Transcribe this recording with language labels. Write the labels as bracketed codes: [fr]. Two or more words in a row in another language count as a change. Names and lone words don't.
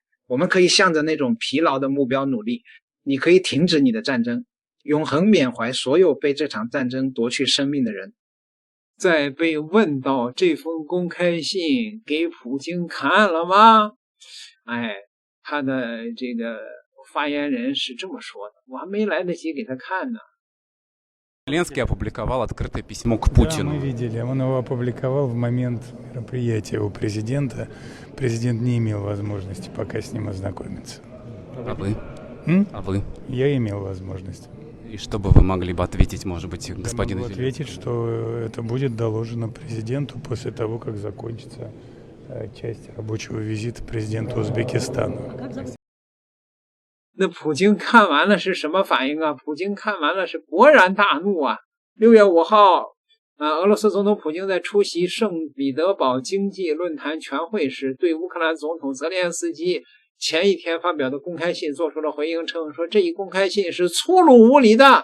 [zh] 我们可以向着那种疲劳的目标努力。你可以停止你的战争，永恒缅怀所有被这场战争夺去生命的人。在被问到这封公开信给普京看了吗？他的这个发言人是这么说的，我还没来得及给他看呢。 [ru] Зеленский опубликовал открытое письмо к Путину. Да, мы видели. Он его опубликовал в момент мероприятия у президента. Президент не имел возможности пока с ним ознакомиться. А вы? А вы? Я имел возможность. И что бы вы могли бы ответить, может быть, господину Зеленскому? Ответить, что это будет доложено президенту после того, как закончится часть рабочего визита президента Узбекистана. [zh] 那普京看完了是什么反应啊？普京看完了是勃然大怒啊！6月5号，俄罗斯总统普京在出席圣彼得堡经济论坛全会时，对乌克兰总统泽连斯基前一天发表的公开信做出了回应，称说这一公开信是粗鲁无礼的。